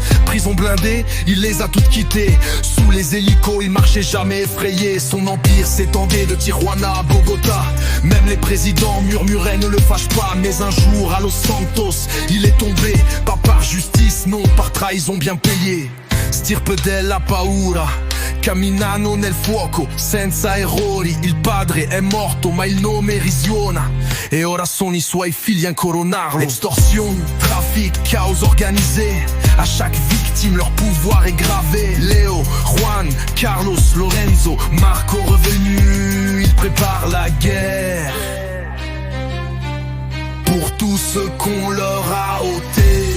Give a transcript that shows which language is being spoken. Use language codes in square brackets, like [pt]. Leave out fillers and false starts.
[fr] Prison blindée, il les a toutes quittées. Sous les hélicos, il marchait jamais effrayé. Son empire s'étendait de Tijuana à Bogota. Même les présidents murmuraient ne le fâche pas. Mais un jour à Los Santos, il est tombé. Pas par justice, non, par trahison bien payée. [it] Stirpe della paura, camminano nel fuoco, senza errori. Il padre è morto ma il nome risiona. E ora sono i suoi figli a incoronarlo. [fr] Extorsion, trafic, chaos organisé. À chaque victime leur pouvoir est gravé. Léo, Juan, Carlos, Lorenzo, Marco revenu. Ils préparent la guerre pour tout ce qu'on leur a ôté.